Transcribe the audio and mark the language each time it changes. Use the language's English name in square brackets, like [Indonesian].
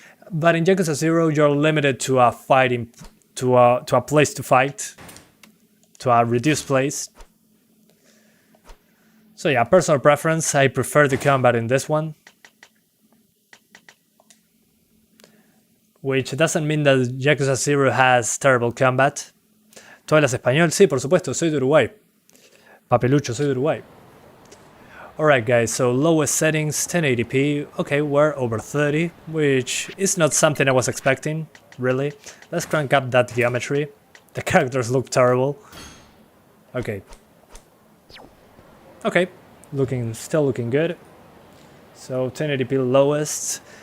[English] But in Yakuza 0, you're limited to a fighting, to a place to fight, to a reduced place. So yeah, personal preference, I prefer the combat in this one. Which doesn't mean that Yakuza 0 has terrible combat. [Spanish] ¿Tú hablas español? Sí, por supuesto, soy de Uruguay. Papelucho, soy de Uruguay. [English] Alright guys, so lowest settings, 1080p. Okay, we're over 30, which is not something I was expecting, really. Let's crank up that geometry. The characters look terrible. Okay. Okay, still looking good. So 1080p lowest.